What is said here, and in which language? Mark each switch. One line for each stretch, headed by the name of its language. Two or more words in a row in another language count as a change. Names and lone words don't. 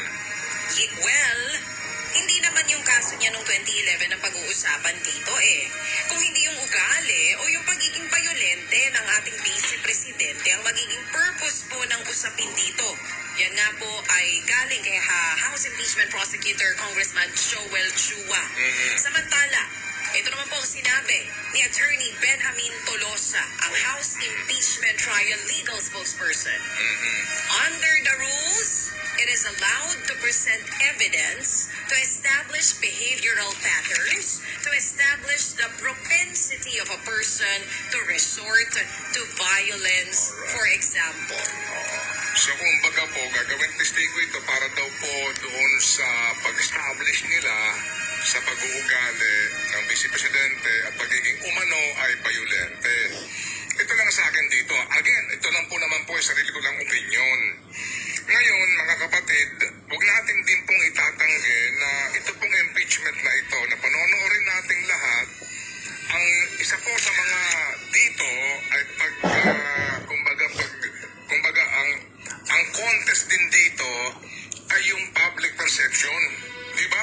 Filipino: Well, hindi naman yung kaso niya noong 2011 ang pag-uusapan dito eh. Kung hindi yung ugali o yung pagiging bayolente ng ating Vice Presidente ang magiging purpose po ng usapin dito. Yan nga po ay galing kay House Impeachment Prosecutor Congressman Joel Chua. Samantala, ito naman po ang sinabi ni Attorney Benjamin Tolosa, ang
English: House Impeachment Trial Legal Spokesperson. Under the rules, it is allowed to present evidence to establish behavioral patterns, to establish the propensity of a person to resort to violence, for example.
Filipino: So kung baga po, gagawin testigo ito para daw po doon sa pag-establish nila sa pag-uugali ng Vice Presidente at pagiging umano ay bayolente. Ito lang sa akin dito. Again, ito lang po naman po ay sarili ko lang opinion. Ngayon, mga kapatid, huwag natin din pong itatanggi na ito pong impeachment na ito na panonoorin nating lahat, ang isa po sa mga dito ay kumbaga ang contest din dito ay yung
English: public perception,
Filipino: di ba?